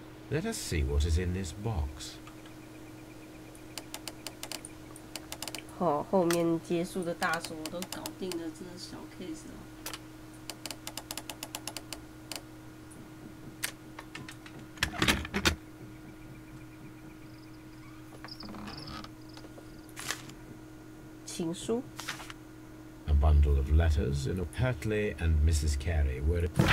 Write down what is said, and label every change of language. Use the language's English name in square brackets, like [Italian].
[English] Let us see what is in this box. [Chinese] 好，后面结束的大手我都搞定了，这是小 case 哦。情书。 [English] A bundle of letters in a Hurtley and Mrs. Carey were...